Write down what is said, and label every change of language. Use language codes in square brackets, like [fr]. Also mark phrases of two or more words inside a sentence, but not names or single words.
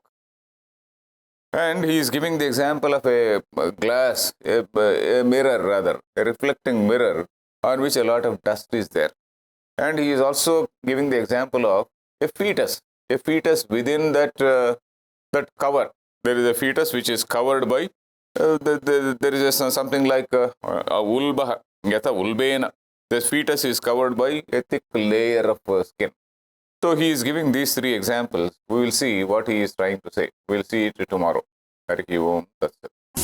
[en] And he is giving the example of a glass, a mirror rather, a reflecting mirror on which a lot of dust is there. And he is also giving the example of a fetus within that cover. There is a fetus which is covered by, there is something like a ulba, [sa] yata ulbena. [en] The fetus is covered by a thick layer of skin. So he is giving these three examples. We will see what he is trying to say. We will see it tomorrow. [sa] Hari Om Tat Sat.